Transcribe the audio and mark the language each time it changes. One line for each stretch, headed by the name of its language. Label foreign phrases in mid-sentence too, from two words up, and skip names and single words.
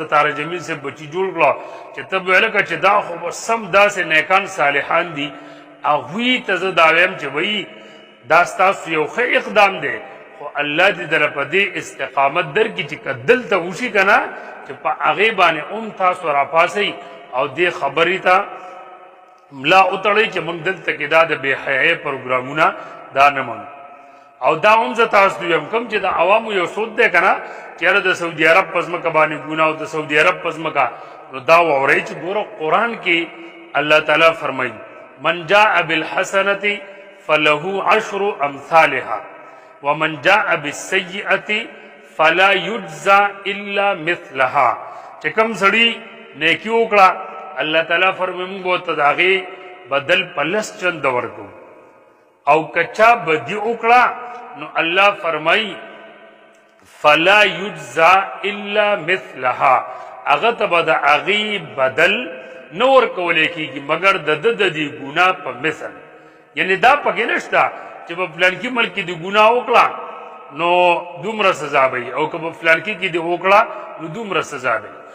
Pashto: طارق جمیل صاحب بچي جوړ کړه چې ته به لکه چې دا خو به سم داسې نیکان صالحان دي، هغوی ته زه دا وایم چې وایي دا ستاسو یو ښه اقدام دی، خو الله دې دله په دې استقامت درکړي چې که دلته وشي که نه چې په هغې باندې هم تاسو راپاسئ او دې خبرې ته ملا وتړئ چې موږ دلته کې دا د بې حیایۍ پروګرامونه دا نه منو. او دا هم زه تاسو ویم کوم چې د عوامو یو سود دی که نه چې یاره د سعودي عرب په ځمکه باندې ګناه او د سعودي عرب په ځمکه، نو دا واورئ چې ګوره قرآن کې الله تعالی فرمایي
Arabic: من جاء بالحسنة فله عشر امثالها ومن جاء بالسیئة فلا یجزى الا مثلها.
Pashto: چې کوم سړي نیکي وکړه الله تعالی فرمایي موږ ورته د هغې بدل په لس چنده ورکو، او که چا بدي وکړه نو الله فرمایي
Arabic: فلا یجزى الا مثلها،
Pashto: هغه ته به د هغې بدل نه ورکولی کېږي مګر د ده د دې ګناه په مثل. یعنې دا پکې نشته چې په فلانکي ملک کې د ګناه وکړه نو دومره سزا به وي او که په فلانکي کې دې وکړه نو دومره سزا به وي.